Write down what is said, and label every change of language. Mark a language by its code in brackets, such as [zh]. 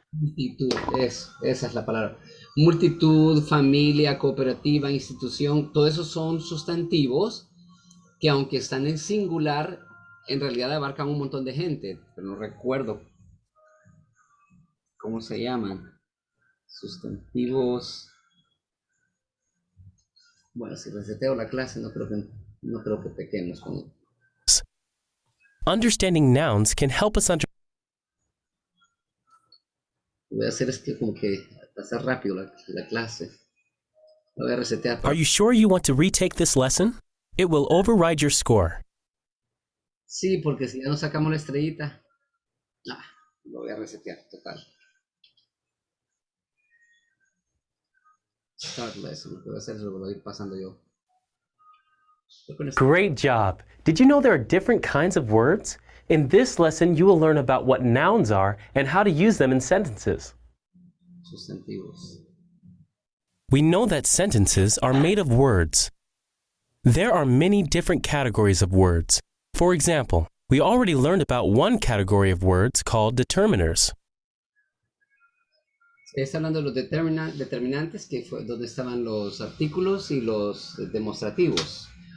[es] multitud, esa es la palabra. Multitud, familia, cooperativa, institución, todo eso son sustantivos que aunque están en singular, en realidad abarcan un montón de gente, pero no recuerdo cómo se llaman. Sustantivos. Bueno, si reseteo la clase, no creo que pequemos con. [en] Understanding nouns can help us understand. [es] Lo voy a hacer es que como que pasar rápido la clase. Lo voy a resetear. [en] Are you sure you want to retake this lesson? It will override your score. [es] Sí, porque si ya no sacamos la estrellita, lo voy a resetear, total. [en] Start lesson, [es] lo que voy a hacer es lo voy a ir pasando yo. [en] Great job. Did you know there are different kinds of words? In this lesson, you will learn about what nouns are and how to use them in sentences. [es] Sustantivos. [en] We know that sentences are made of words. There are many different categories of words. For example, we already learned about one category of words called determiners. [es] Está hablando de los determinantes, que fue donde estaban los artículos y los demostrativos.